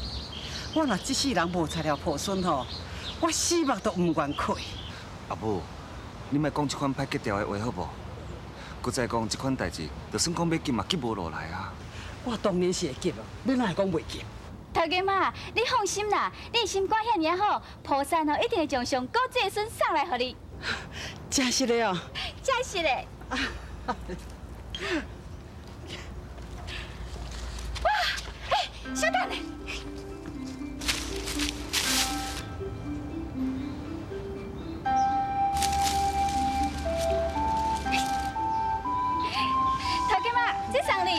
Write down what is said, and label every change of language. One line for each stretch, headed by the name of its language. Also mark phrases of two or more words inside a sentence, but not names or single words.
Min Nan Chinese: 我若这世人无材料抱孙吼，我死目都唔愿开。阿母，你莫讲这款歹结条的话好无？搁再讲这款代志，就算讲要急嘛，急无落来啊。我当然是会急啊，你哪会讲袂急？头家妈，你放心啦，你心肝遐尔好，菩萨吼一定会将上高子的孙送来互你。真是的哦。真是的。哇，小等咧。头家妈，这送你。